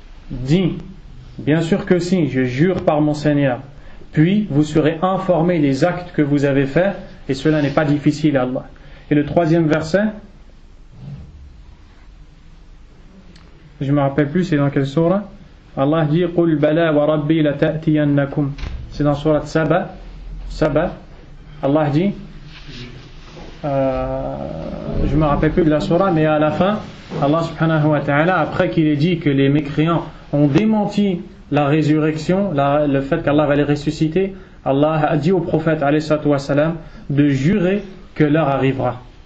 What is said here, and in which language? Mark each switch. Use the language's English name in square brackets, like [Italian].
[French] Dis, bien sûr que si, je jure par mon Seigneur. Puis vous serez informés des actes que vous avez faits, et cela n'est pas difficile à Allah. Et le troisième verset, je ne me rappelle plus c'est dans quelle sourate. Allah dit [Arabic] قُلْ بَلَا وَرَبِّي لَتَأْتِيَنَّكُمْ. [French] C'est dans sourate Saba. Allah dit je ne me rappelle plus de la sourate, mais à la fin Allah subhanahu wa ta'ala, après qu'il ait dit que les mécréants ont démenti la résurrection, le fait qu'Allah va les ressusciter, Allah a dit au prophète alayhi salatu wa salam de jurer que l'heure arrivera.